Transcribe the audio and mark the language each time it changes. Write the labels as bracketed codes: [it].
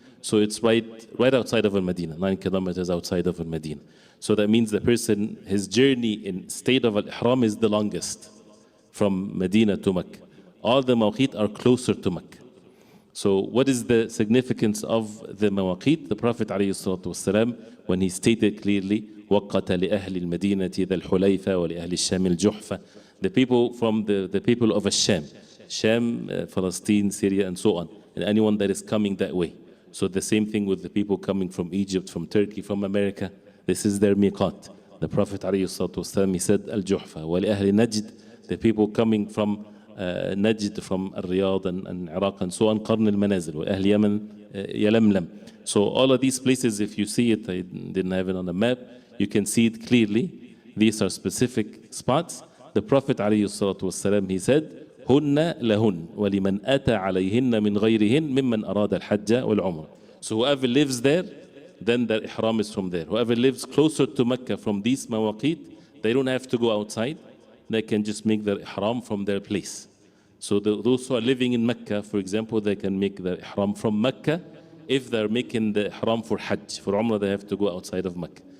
[en] So it's right outside of Al-Medina, 9 kilometers outside of Al-Medina. So that means the person, his journey in state of Al-Ihram is the longest from Medina to Mecca. All the mawaqit are closer to Mecca. So what is the significance of the mawaqit? [ar] The Prophet ﷺ, when he stated clearly, وَقَّتَ لِأَهْلِ الْمَدِينَةِ ذَا الْحُلَيْفَةِ وَلِأَهْلِ الشَّامِ الْجُحْفَةِ. [en] The people from the people of Sham, Palestine, Syria, and so on, and anyone that is coming that way. So the same thing with the people coming from Egypt, from Turkey, from America. This is their miqat. The Prophet ﷺ, he said, Al-Juhfa, وَلِأَهْلِ Najd, the people coming from Najd, from Riyadh and Iraq and so on, Qarn al-Manazil, وَأَهْلِ Yemen, Yalamlam. So all of these places, if you see it, I didn't have it on the map, you can see it clearly. These are specific spots. [ar] The Prophet ﷺ, he said, هن لهن ولمن أتى عليهن من غيرهن ممن أراد الحج والعمرة. [en] So whoever lives there, then their ihram is from there. Whoever lives closer to Mecca from these mawaqit, they don't have to go outside. They can just make their ihram from their place. So those who are living in Mecca, for example, they can make their ihram from Mecca. If they're making the ihram for Hajj, for Umrah, they have to go outside of Mecca.